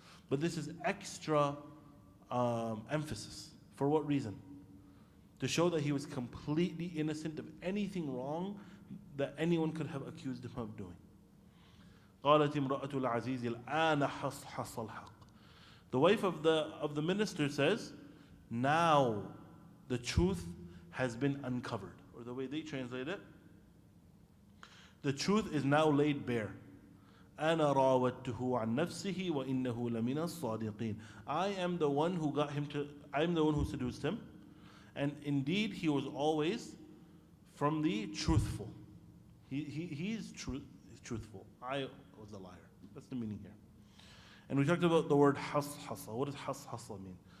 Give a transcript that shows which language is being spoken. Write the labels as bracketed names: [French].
[English] But this is extra emphasis. For what reason? To show that he was completely innocent of anything wrong that anyone could have accused him of doing. [Arabic] قالت امرأة العزيز الآن حصحص الحق. [English] The wife of the minister says, now the truth has been uncovered. Or the way they translate it, the truth is now laid bare. [Arabic] أنا راودته عن نفسه وإنه لمن الصادقين. [English] I am the one who seduced him, and indeed he was always from the truthful. He's truthful. I was a liar. That's the meaning here. And we talked about the word hashasa. What does hashasa mean?